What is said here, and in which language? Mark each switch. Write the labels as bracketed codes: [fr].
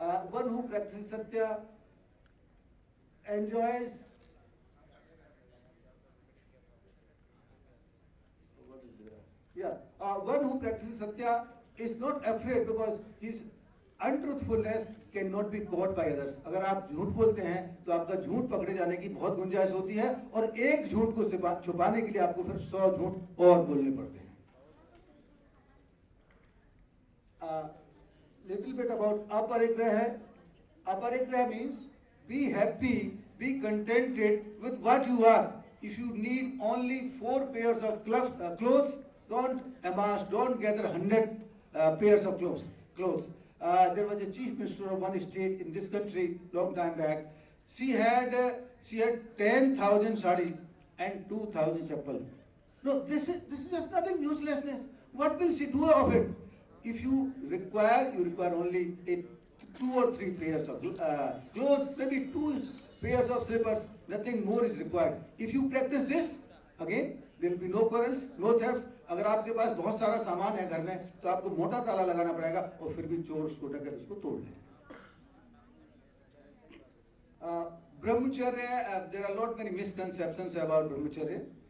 [en] One who practices satya enjoys Yeah, one who practices satya is not afraid because his untruthfulness cannot be caught by others. [hi] अगर आप झूठ बोलते हैं तो आपका झूठ पकड़े जाने की बहुत गुंजाइश होती है और एक झूठ को छुपाने के लिए आपको फिर 100 झूठ और बोलने पड़ते हैं. [en] Little bit about aparigraha. Aparigraha means be happy, be contented with what you are. If you need only 4 pairs of clothes, don't amass, don't gather 100 pairs of clothes. There was a chief minister of one state in this country long time back. She had 10,000 sarees and 2,000 chappals. No, this is just nothing, uselessness. What will she do of it? If you require only 2 or 3 pairs of clothes, maybe 2 pairs of slippers, nothing more is required. If you practice this, again, there will be no quarrels, no thefts. [hi] अगर आपके पास बहुत सारा सामान है घर में तो आपको मोटा ताला लगाना पड़ेगा और फिर भी चोर उसको ढकर उसको तोड़ लेंगे. [en] Brahmacharya, there are a lot many misconceptions about brahmacharya.